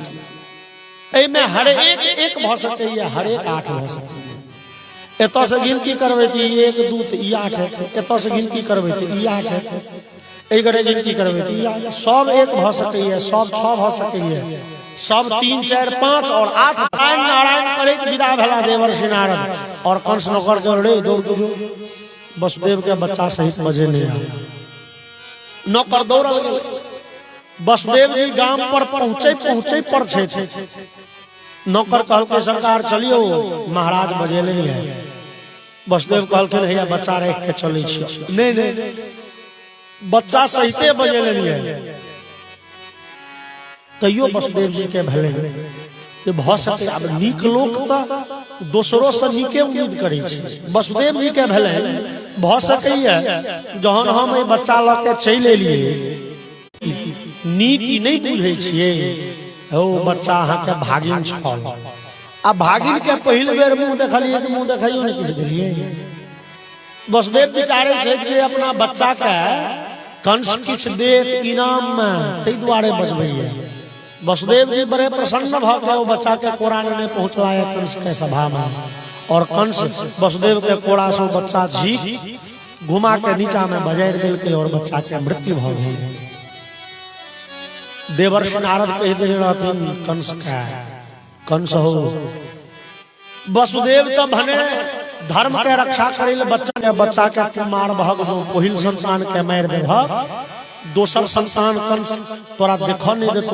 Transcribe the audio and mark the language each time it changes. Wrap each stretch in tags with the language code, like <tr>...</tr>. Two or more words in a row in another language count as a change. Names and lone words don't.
<mai>एमे हर एक भ सकैया हर एक 8 भ सकैया। एतो से गिनती करबै त 1 2 त ई 8 है। एतो से गिनती करबै त ई 8 है। एई गरे गिनती करबै त ई 8 सब 1 भ सकैया सब 6 भ सकैया सब 3 4 5 और 8। नारायण करैत विदा भेला देवर्षि नारद। और कंस नौकर के रे दौड़ वसुदेव के बच्चा सहित बजे नहीं आया। नौकर दौड़ल गेल। वसुदेव जी गांव पर पहुंचे पर छे। नौकर कहलके सरकार चलियो महाराज बजेले नहीं है। वसुदेव कहलखिन हैया बच्चा रख के चलै छी। नहीं बच्चा सहिते बजेले नहीं है। तैयो वसुदेव जी के भेले जे भ सके अब नीक लोक त दोसरो से नीके उम्मीद करै छै। वसुदेव जी के भेले भ सकैया जहन हम ए बच्चा ल के चल एलिए नीति नहीं बुझै छियै। ओ बच्चा अहाँ के भागिन छल आ भागिन के पहिल बेर मुंह देखलिए त मुंह देखाइयो नहीं किछ देलिए। वसुदेव विचारे छै जे अपना बच्चा के कंस किछ देत इनाम में तै दुआरे बजबैया। वसुदेव जी बड़े प्रसन्न भ के बच्चा के कोरा में पहुंचलाया कंस के सभा में। और कंस वसुदेव के कोरा से बच्चा झीक घुमा के नीचा में बजाय देलकै और बच्चा के मृत्यु भ गेल। देवर्षि नारद कह दे रहथिन कंस का कंस हो वसुदेव तो भने धर्म के रक्षा करेल बच्चा के तू मार भग जो पहिल संतान के मार दे दोसर संतान कंस तोरा देखो नहीं देतो।</mai>